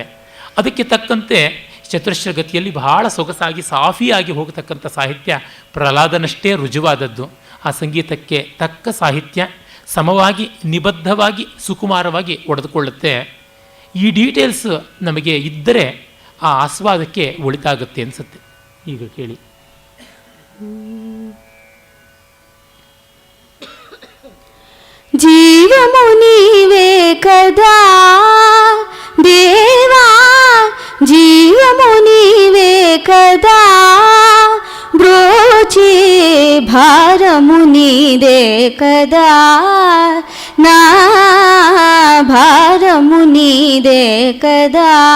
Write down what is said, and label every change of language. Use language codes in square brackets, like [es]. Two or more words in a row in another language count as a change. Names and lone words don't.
[kn] ಅದಕ್ಕೆ ತಕ್ಕಂತೆ ಚತುರಶ್ರಗತಿಯಲ್ಲಿ ಬಹಳ ಸೊಗಸಾಗಿ ಸಾಫಿಯಾಗಿ ಹೋಗತಕ್ಕಂಥ ಸಾಹಿತ್ಯ ಪ್ರಹ್ಲಾದನಷ್ಟೇ ರುಜುವಾದದ್ದು. ಆ ಸಂಗೀತಕ್ಕೆ ತಕ್ಕ ಸಾಹಿತ್ಯ ಸಮವಾಗಿ, ನಿಬದ್ಧವಾಗಿ, ಸುಕುಮಾರವಾಗಿ ಒಡೆದುಕೊಳ್ಳುತ್ತೆ. ಈ ಡೀಟೇಲ್ಸ್ ನಮಗೆ ಇದ್ದರೆ ಆ ಆಸ್ವಾದಕ್ಕೆ ಒಳಿತಾಗುತ್ತೆ ಅನಿಸುತ್ತೆ. ಈಗ ಕೇಳಿ. [te] జీవమునివే కదా దేవా, జీవమునివే కదా బ్రోచి భారమునిదే కదా నా భారమునిదే కదా.